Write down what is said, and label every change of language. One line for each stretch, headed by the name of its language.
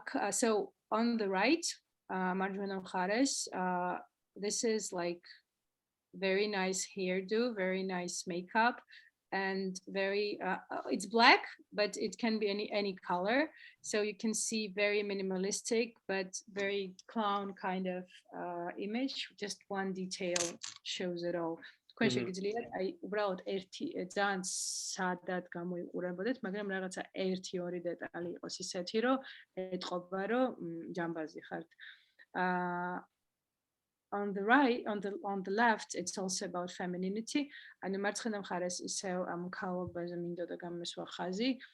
English: So on the right,
Georgian: მარჯვენა მხარეს,
English: this is like very nice hairdo, very nice makeup, and very it's black, but it can be any color, so you can see very minimalistic but very clown kind of image. Just one detail shows it all.
Georgian: თქვენ შეგიძლიათ აი უბრალოდ ერთი ძალიან სადად გამოიყურებოდეთ, მაგრამ რაღაცა 1-2 დეტალი იყოს ისეთი, რომ ეტყობა, რომ ჯამბაზი ხართ.
English: On the right, on the left, it's also about femininity.
Georgian: ანუ მარცხენა მხარეს ისევ ამ ქალობაზე მინდოდა გამესვა ხაზი.